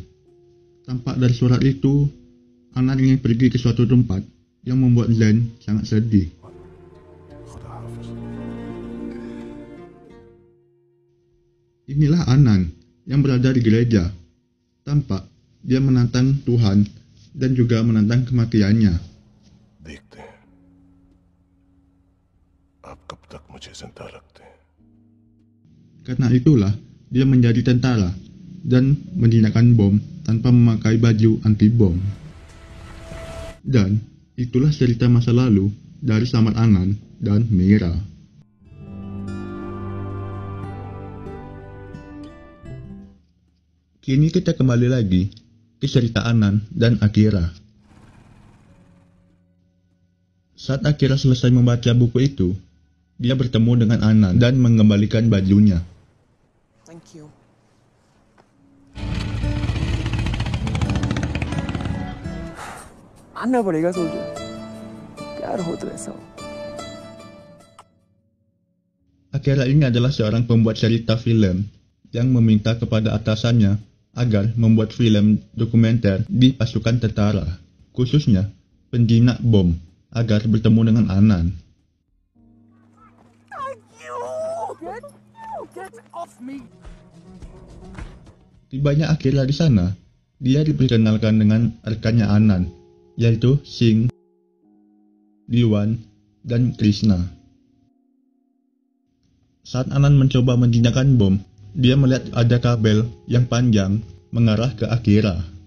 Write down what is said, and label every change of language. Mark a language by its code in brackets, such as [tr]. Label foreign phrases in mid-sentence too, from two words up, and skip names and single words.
[id] Tampak dari surat itu, Anand ingin pergi ke suatu tempat yang membuat Jan sangat sedih. Inilah Anand yang berada di gereja. Tampak dia menantang Tuhan dan juga menantang kematiannya. [hi] देखते हैं आप कब तक मुझे जिंदा रखते हैं [id] Karena itulah dia menjadi tentara dan menjinakkan bom tanpa memakai baju anti bom. Dan itulah cerita masa lalu dari Samar Anand dan Mira. Kini kita kembali lagi ke cerita Anand dan Akira. Saat Akira selesai membaca buku itu, dia bertemu dengan Anand dan mengembalikan bajunya. [en] Thank you. [hi] आना पड़ेगा सोचो प्यार हो तो ऐसा हो [id] Akira ini adalah seorang pembuat cerita film yang meminta kepada atasannya agar membuat film dokumenter di pasukan tentara, khususnya penjinak bom, agar bertemu dengan Anand. [en] Get off me. [id] Tibanya Akira di sana, dia diperkenalkan dengan rekannya Anand, yaitu Singh, Diwan, dan Krishna. Saat Anand mencoba menjinakkan bom, dia melihat ada kabel yang panjang mengarah ke Akira.